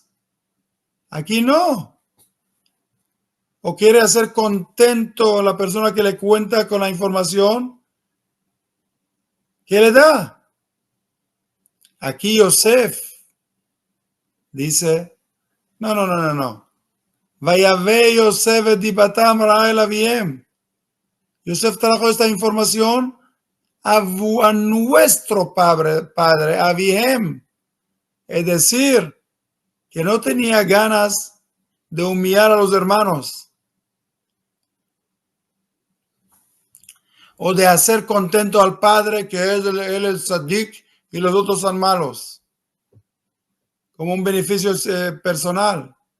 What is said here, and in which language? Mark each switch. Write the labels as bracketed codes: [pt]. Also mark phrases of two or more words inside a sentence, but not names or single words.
[es] Aquí no. O quiere hacer contento a la persona que le cuenta con la información que le da. Aquí Yosef dice, no. [he] ויבא יוסף את דבתם רעאל אביהם. [es] Yosef trajo esta información a nuestro padre, Avihem. Es decir, que no tenía ganas de humillar a los hermanos o de hacer contento al padre, que él es el tzadik y los otros son malos, como un beneficio personal.